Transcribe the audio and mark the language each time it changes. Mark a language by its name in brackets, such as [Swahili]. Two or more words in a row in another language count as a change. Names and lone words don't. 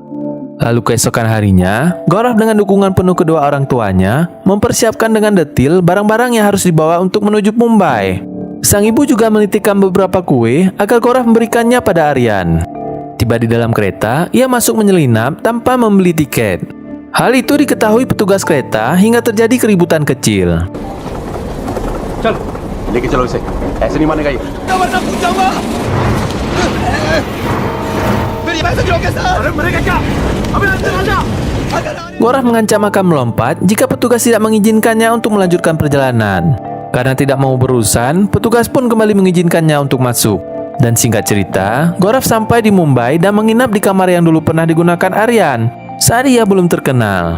[Indonesian] Lalu keesokan harinya, Gorav dengan dukungan penuh kedua orang tuanya mempersiapkan dengan detil barang-barang yang harus dibawa untuk menuju Mumbai. Sang ibu juga menitipkan beberapa kue agar Gorav memberikannya pada Aryan. Tiba di dalam kereta, ia masuk menyelinap tanpa membeli tiket. Hal itu diketahui petugas kereta hingga terjadi keributan kecil. [Hindi] चलो लेके चलो इसे ऐसे नहीं मानेगा ये वरना पूछ जाऊंगा फिर ये पैसे क्यों के साथ अरे मरेगा क्या अबे अंदर आ जा [Indonesian] Gorav mengancam akan melompat jika petugas tidak mengizinkannya untuk melanjutkan perjalanan. Karena tidak mau berurusan, petugas pun kembali mengizinkannya untuk masuk. Dan singkat cerita, Gorav sampai di Mumbai dan menginap di kamar yang dulu pernah digunakan Aryan saat ia belum terkenal.